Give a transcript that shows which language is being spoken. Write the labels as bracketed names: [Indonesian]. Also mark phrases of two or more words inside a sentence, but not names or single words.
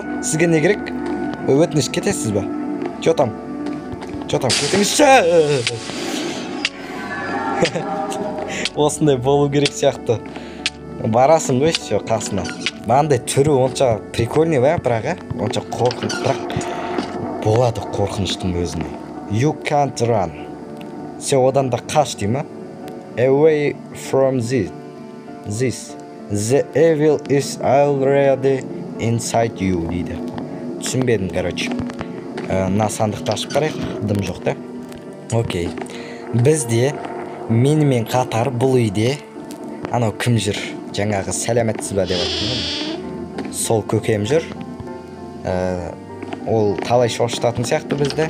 [Kazakh] Сізге не керек? Өтініш кетесіз ба? [Russian] Чо там, [Kazakh] кетіңізші. Осындай болу керек сияқты. Барасың ғой, все, қасына. Мынандай түрі онша прикольный ба, бірақ, онша қорқыныш, бірақ болады қорқыныштың өзіне. [English] You can't run. [Kazakh] Сен одан да қаш дей ма? [English] Away from this. The evil is already inside you дейді. [Kazakh] Түсінбедім, короче. Мына сандықты ашып қарайық, дым жоқ та. Окей. Бізде менімен қатар бұл үйде анау кім жүр? Жаңағы сәлеметсіз ба деп айтты. Сол көкем жүр. Ол талай шошытатын сияқты бізді.